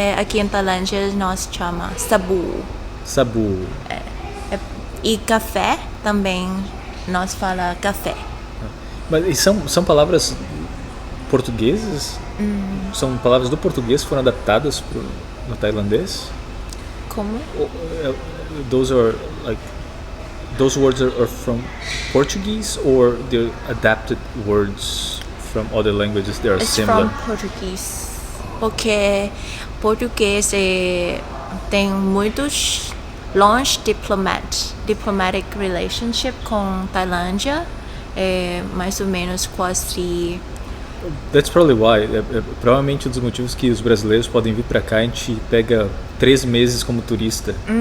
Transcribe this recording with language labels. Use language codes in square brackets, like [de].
[pt] Aqui em Tailândia nós chama sabu. Sabu. E café também nós fala café. Mas e são palavras portuguesas? São palavras do português que foram adaptadas no tailandês? Como? [en] Those words are from Portuguese or they're adapted words from other languages? They are It's similar. from Portuguese. [pt] Porque português tem muitos [en] long diplomatic relationship [pt] com Tailândia. Mais ou menos quase [en] That's probably why. [pt] Provavelmente um dos motivos que os brasileiros podem vir para cá, a gente pega 3 meses como turista.